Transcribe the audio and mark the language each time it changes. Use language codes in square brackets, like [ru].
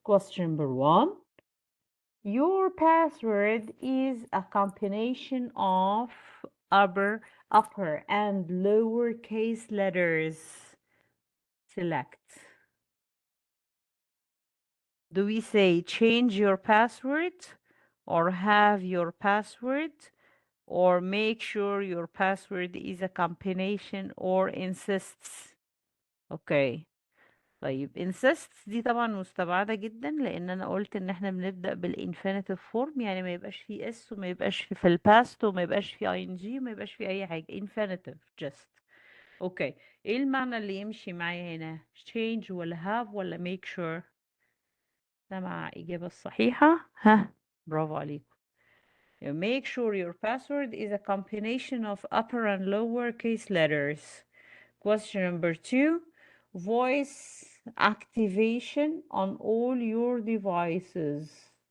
[en] Question number 1. Your password is a combination of upper and lowercase letters. Select. Do we say change your password or have your password or make sure your password is a combination or insists? Okay. [ar] طيب insists دي طبعا مستبعدة جدا لأن أنا قلت إن احنا بنبدأ بال [en] infinitive form [ar] يعني ما يبقاش فيه اس وما يبقاش في الباست وما يبقاش فيه ing وما يبقاش فيه أي حاجة [en] infinitive just. [ar] اوكي ايه المعنى اللي يمشي معايا هنا change ولا have ولا [en] make sure؟ [ar] ده مع إجابة الصحيحة. ها برافو عليكم. [en] You make sure your password is a combination of upper and lower case letters. Question number 2. Voice activation on all your devices.